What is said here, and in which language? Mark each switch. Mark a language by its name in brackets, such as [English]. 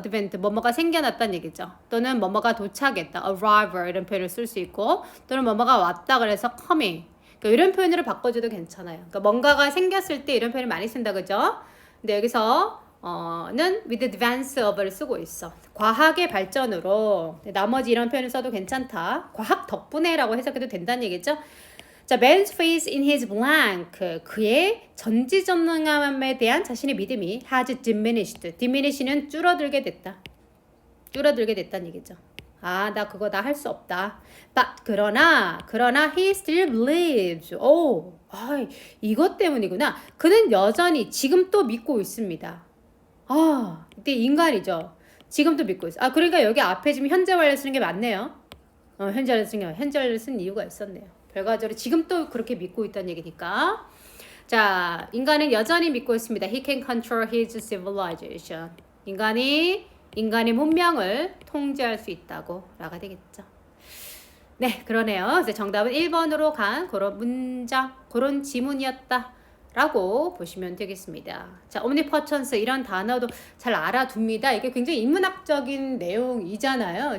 [Korean] advent, 뭐뭐가 생겨났다는 얘기죠. 또는 뭐뭐가 도착했다, arrival 이런 표현을 쓸 수 있고, 또는 뭐뭐가 왔다 그래서 coming, 그러니까 이런 표현으로 바꿔줘도 괜찮아요. 그러니까 뭔가가 생겼을 때 이런 표현을 많이 쓴다, 그죠? 근데 여기서 는 [English] with advance of [Korean] 를 쓰고 있어. 과학의 발전으로. 나머지 이런 표현을 써도 괜찮다. 과학 덕분에라고 해석해도 된다는 얘기죠. [English] 자, man's faith in his blank. [Korean] 그의 전지전능함에 대한 자신의 믿음이 [English] has diminished. [Korean] diminish는 줄어들게 됐다. 줄어들게 됐다는 얘기죠. 나 그거 나 할 수 없다. [English] But [Korean] 그러나 [English] he still believes. [Korean] 이것 때문이구나. 그는 여전히 지금 또 믿고 있습니다. 이때 인간이죠. 지금도 믿고 있어. 그러니까 여기 앞에 지금 현재 완료 쓰는 게 맞네요. 현재 완료 쓴 이유가 있었네요. 결과적으로 지금 또 그렇게 믿고 있다는 얘기니까. 자, 인간은 여전히 믿고 있습니다. [English] He can control his civilization. [Korean] 인간의 문명을 통제할 수 있다고 라가 되겠죠. 네, 그러네요. 그래서 정답은 1번으로 간 그런 문장, 그런 지문이었다 라고 보시면 되겠습니다. 자, omnipotence 이런 단어도 잘 알아둡니다. 이게 굉장히 인문학적인 내용이잖아요.